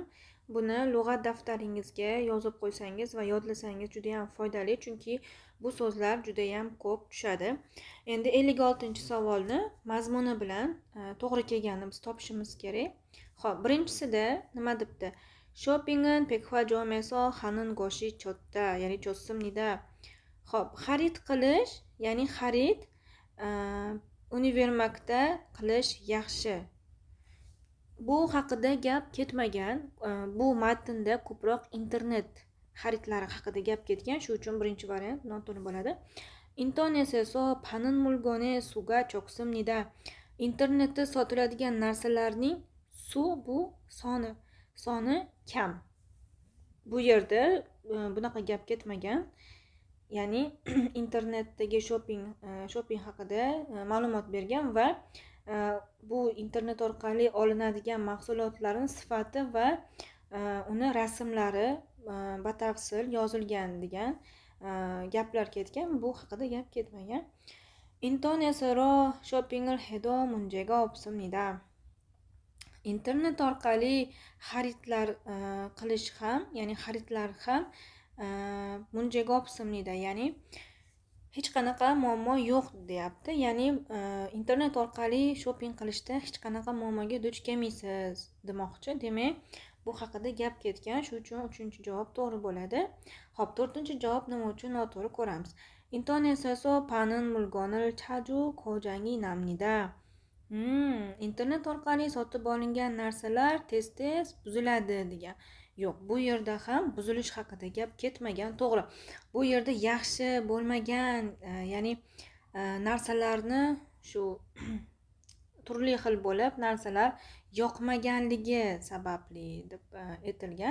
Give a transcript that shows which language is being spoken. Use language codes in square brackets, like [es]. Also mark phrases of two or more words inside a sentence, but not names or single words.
[uz] Buni lug'at daftaringizga yozib qo'ysangiz va yodlasangiz juda ham foydali, chunki bu so'zlar juda ham ko'p tushadi. Endi 56-savolni mazmuni bilan to'g'ri kelganini biz topishimiz kerak. Xo'p, birinchisida nima debdi? [ko] Shoppingin 백화점에서 하는 것이 좋다, ya'ni 좋습니다. [uz] Xo'p, xarid qilish, ya'ni xarid univermagda qilish yaxshi. Bu haqida gap ketmagan. Bu matnda ko'proq internet xaridlari haqida gap ketgan, shuning uchun birinchi variant noto'g'ri bo'ladi. [ko] 인터넷에서 파는 물건의 수가 적습니다. [uz] internetda sotiladigan narsalarning su bu soni kam. Bu yerda bunaqa gap ketmagan. Ya'ni internetdagi shopping haqida ma'lumot bergan va bu internet orqali olinadigan mahsulotlarning sifati va uni rasmlari batafsil yozilgan degan gaplar ketgan. Bu haqida gap ketmagan. [ko] 인터넷으로 쇼핑을 해도 문제가 없습니다. [uz] internet orqali xaridlar qilish ham, ya'ni xaridlar ham [ko] 문제가 없습니다, [uz] ya'ni hech qanaqa muammo yo'q deyapti. Ya'ni internet orqali shopping qilishda hech qanaqa muammoga duch kelmaysiz demoqchi. Demak, bu haqida gap ketgan. Shuning uchun 3-javob to'g'ri bo'ladi. Xo'p, 4-javob nima uchun noto'g'ri ko'ramiz. [ko] 인터넷에서 파는 물건을 자주 고장이 납니다. [uz] internet orqali sotib olingan narsalar tez-tez buziladi degan. Yo'q, bu yerda ham buzilish haqida gap ketmagan. To'g'ri. Bu yerda yaxshi bo'lmagan, ya'ni narsalarni shu turli xil bo'lib, narsalar yoqmaganligi sababli deb aytilgan.